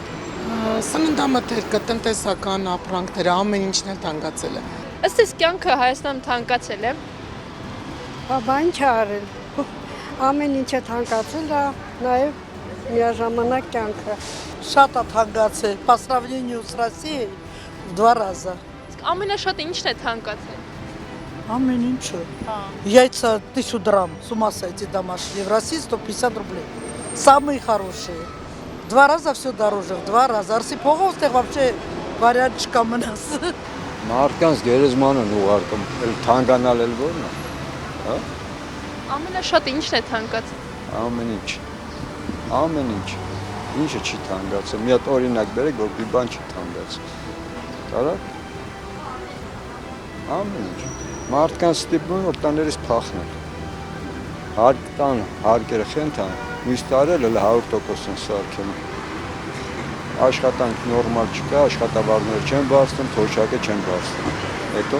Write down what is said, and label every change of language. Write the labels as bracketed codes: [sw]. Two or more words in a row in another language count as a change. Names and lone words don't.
[hy] Սննդամթերքը, տնտեսական ապրանքները, ամեն ինչն էլ թանկացել է։ Ըստ էս կյանքը Հայաստանում թանկացել է։ Բան չարել։ Ամեն ինչը թանկացել է, նաև միաժամանակ կյանքը։ Շատ է թանկացել, [ru] по сравнению с Россией в 2 раза։ [hy] Իսկ ամենաշատը ինչն է թանկացել։ Ամեն ինչը։ [ru] Яйца 1000 драм, с ума сойти домашние, в России 150 рублей. Самые хорошие. В 2 раза все дороже, в 2 раза. [hy] Арսի փողով ստեղ вообще վարիանտ չկա մնաս։ Մարդկանց գերեզման են ուղարկում, էլ թանկանալ էլ որն է, հա։ Ամենաշատը ինչն է թանկացել։ Ամեն ինչ, ամեն ինչ, ինչը չի թանկացել, մի հատ օրինակ բերեք, որ մի բան չի թանկացել, կարակ, ամեն ինչ, մարդկանց ստիպում որ տաներիս փախնել, հարկ տան, հարկերը խենթան, մյուս տարել էլ 100% են սարքել, աշխատանք նորմալ չկա, աշխատավարձներ չեն բարձրում, թոշակը չեն բարձրում, հետո